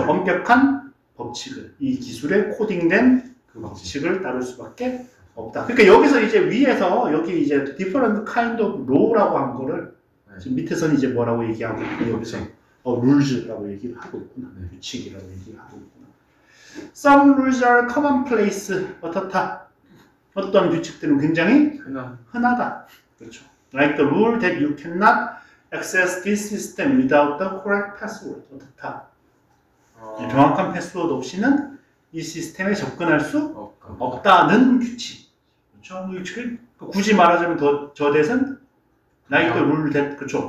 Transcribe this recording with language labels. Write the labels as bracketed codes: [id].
[ko] 엄격한 법칙을 이 기술에 코딩된 그 법칙을 따를 수밖에 없다. 그러니까 여기서 이제 위에서 여기 이제 [en] different kind of law [ko] 라고 한 거를 지금 밑에서는 이제 뭐라고 얘기하고 있고 여기서 rules라고 얘기를 하고 있구나. 규칙이라고 얘기를 하고 있구나. [en] Some rules are commonplace. [ko] 어떻다? 어떤 규칙들은 굉장히 흔하다. 그렇죠. [en] Like the rule that you cannot access this system without the correct password. [ko] 어떻다? 정확한 패스워드 없이는 이 시스템에 접근할 수 없다는 규칙. 그렇죠? 굳이 말하자면 저 대신 [en] like the rule that [ko] 그렇죠.